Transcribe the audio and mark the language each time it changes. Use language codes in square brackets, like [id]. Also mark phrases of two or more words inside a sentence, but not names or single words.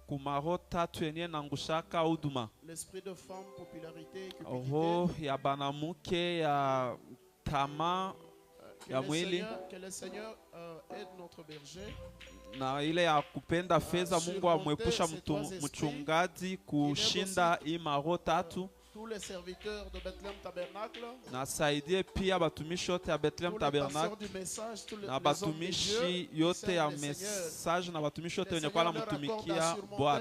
[fr] L'esprit de femme, popularité et cupidité. Que le Seigneur aide notre berger [sw] na ile ya kupenda fedha. Mungu amwepusha mchungaji kushinda hii maro tatu. Na saidie pia batumishi yote ya Bethlehem Tabernacle na batumishi yote ya message na batumishi yote wenye kwa mtumikia Bwana.